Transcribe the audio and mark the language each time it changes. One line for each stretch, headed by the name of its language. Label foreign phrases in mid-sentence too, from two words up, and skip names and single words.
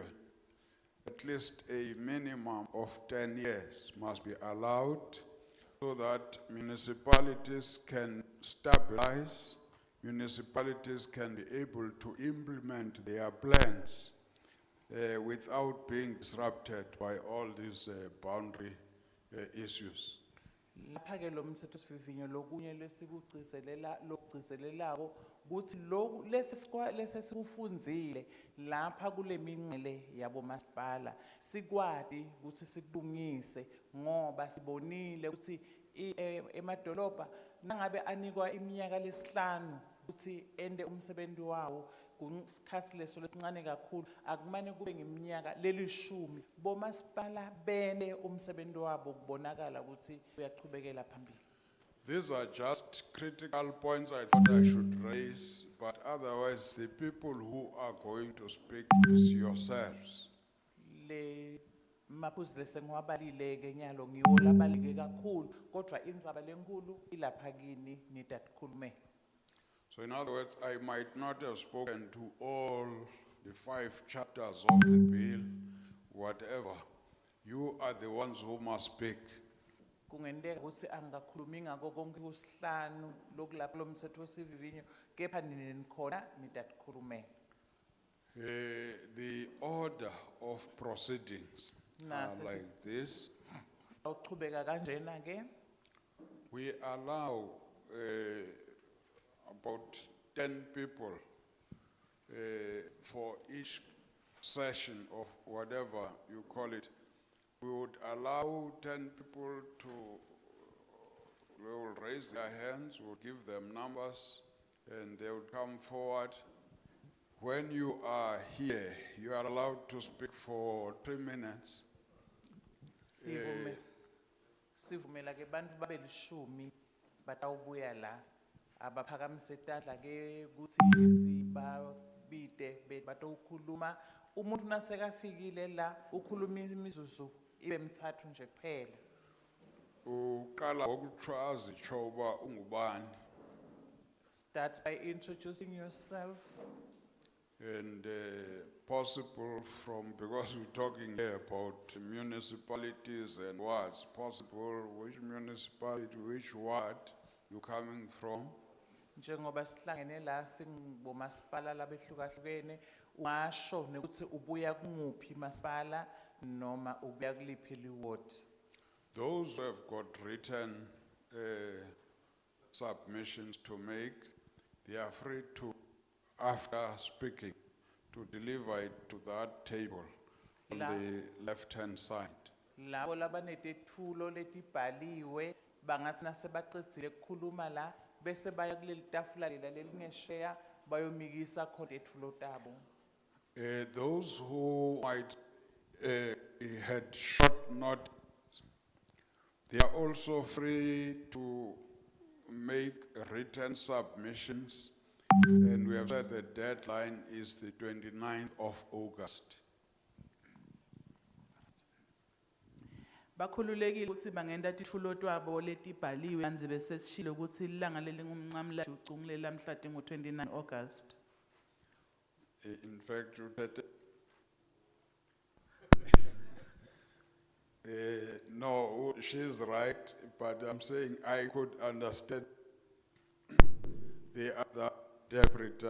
English: At least a minimum of 10 years must be allowed so that municipalities can stabilize, municipalities can be able to implement their plans without being disrupted by all these boundary issues.
Swati: Lapha ke lo mthethosivivinyo lokunye lokugcizelelako ukuthi lokhu lesi sikufundzile lapha kule minqele yabomasipala sikwadi ukuthi sikulungise ngoba sibonile ukuthi emadolobha nangabe anikwa iminyaka lesihlanu ukuthi ende umsebenzi wawo kusikhathi leso lesincane kakhulu akumane kube ngeminyaka lelishumi bomasipala bene umsebenzi wabo kubonakala ukuthi uyachubekela phambili.
English: These are just critical points I thought I should raise, but otherwise the people who are going to speak is yourselves.
Swati: Le maphuzu lesengiwabalileke nyalo ngiwo labalike kakhulu kodwa indzaba lenkulu ilapha kini nitatikhulume.
English: So in other words, I might not have spoken to all the 5 chapters of the bill, whatever. You are the ones who must speak.
Swati: Kungendeka ukuthi angakhulumi ngako konke kusihlanu lokulapha lo mthethosivivinyo kepha nikhona nitatikhulumela.
English: The order of proceedings are like this.
Swati: Sawuchubeka kanjena ke.
English: We allow about 10 people for each session of whatever you call it. We would allow 10 people to, they will raise their hands, we'll give them numbers, and they will come forward. When you are here, you are allowed to speak for 3 minutes.
Swati: Sivumela ke bantu babelishumi batawubuya la abaphakamise tandla ke kuthi sibabide batawukhuluma umuntu nasekafikile la ukhuluma imizuzu ibe mithathu nje kuphela. Uqala ngokuchaza ichoba ungubani
English: Start by introducing yourself. and possible from, because we're talking here about municipalities and wards, possible which municipality, which ward you're coming from.
Swati: Njengoba sihlangene la singomasipala labehlukahlukene, ungasho nokuthi ubuya kunguphi masipala noma ubuya kuliphi liward.
English: Those who have got written submissions to make, they are free to, after speaking, to deliver it to that table on the left-hand side.
Swati: Labo labanetetfulo letibhaliwe bangathi nasebaqedile kukhuluma la bese baya kuleli tafula lela lelingesheya bayomikisa khona tetfulo tabo.
English: Those who might had short notice, they are also free to make written submissions, and we have said the deadline is the 29th of August.
Swati: Bakhululekile ukuthi bangenda titfulo twabo letibhaliwe kanzi bese sishilo ukuthi ilanga lelingumncamla ucungulela mhla tingu-29 August.
English: In fact, no, she's right, but I'm saying I could understand the other interpreter.